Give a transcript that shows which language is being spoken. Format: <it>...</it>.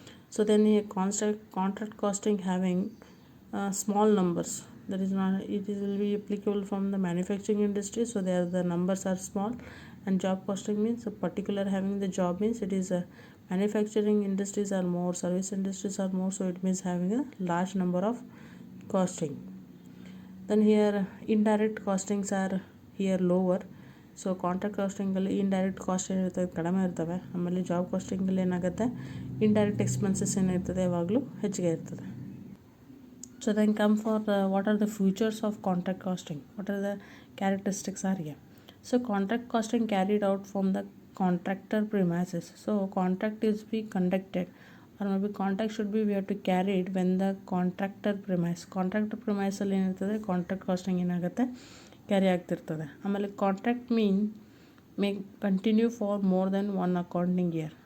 <en>So then here contract costing having small numbers, that is not, it will be applicable from the manufacturing industry, so there the numbers are small. And job costing means a particular having the job means it is a manufacturing industries are more, service industries are more, so it means having a large number of costing. Then here indirect costings are here lower.</en> <kn>So contract ಕಾಸ್ಟಿಂಗಲ್ಲಿ indirect cost ಏನಿರ್ತದೆ ಕಡಿಮೆ ಇರ್ತವೆ. ಆಮೇಲೆ job ಕಾಸ್ಟಿಂಗಲ್ಲಿ ಏನಾಗುತ್ತೆ indirect expenses ಏನಿರ್ತದೆ ಯಾವಾಗಲೂ ಹೆಚ್ಚಿಗೆ ಇರ್ತದೆ.</kn> <en>So then come for what are the futures of contract costing, what are the characteristics are here. So contract costing carried out from the contractor premises. So contract is be conducted, or maybe contract should be we have to carry it when the contractor premise</en> <kn>ಅಲ್ಲಿ ಏನಿರ್ತದೆ contract casting ಏನಾಗುತ್ತೆ carry ಆಗ್ತಿರ್ತದೆ.</kn> <en>ಆಮೇಲೆ contract may continue for more than one accounting year.</en>